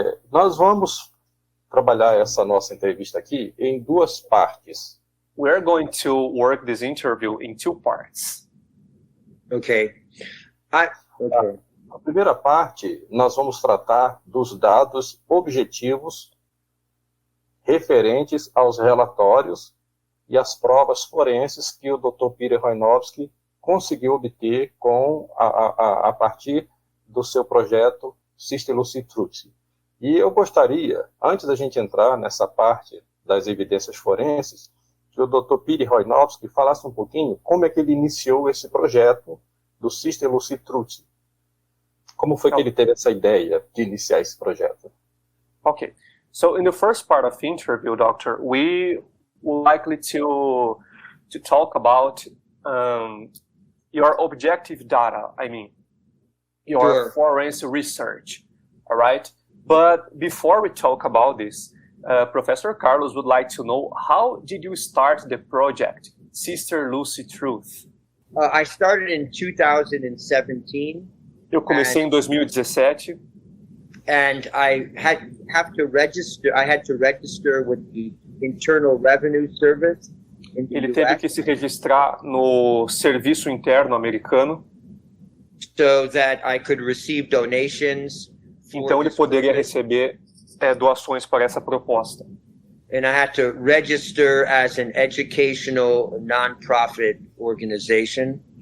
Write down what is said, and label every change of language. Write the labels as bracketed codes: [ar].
[pt] Nós vamos trabalhar essa nossa entrevista aqui em duas partes. [en] We are going to work this interview in two parts. Okay. Okay. [pt] A primeira parte, nós vamos tratar dos dados objetivos referentes aos relatórios e às provas forenses que o Dr. Peter Wojnowski conseguiu obter a partir do seu projeto Sister Lucy Truth. E eu gostaria, antes da gente entrar nessa parte das evidências forenses, que o Dr. Peter Wojnowski falasse um pouquinho como é que ele iniciou esse projeto do Sister Lucy Truth. Como foi que ele teve essa ideia de iniciar esse projeto? [en] Okay. So in the first part of the interview, Doctor, we would likely to talk about your objective data, your Sure. forensic research, all right? But before we talk about this, Professor Carlos would like to know, how did you start the project, Sister Lucy Truth? I started in 2017. [pt] Eu comecei em 2017. [en] And I had to register with the Internal Revenue Service in the [pt] Ele teve [en] US [pt] que se registrar no Serviço Interno Americano, [en] so that I could receive donations. [pt] então ele poderia receber doações para essa proposta. [en] And I had to register as an educational nonprofit organization.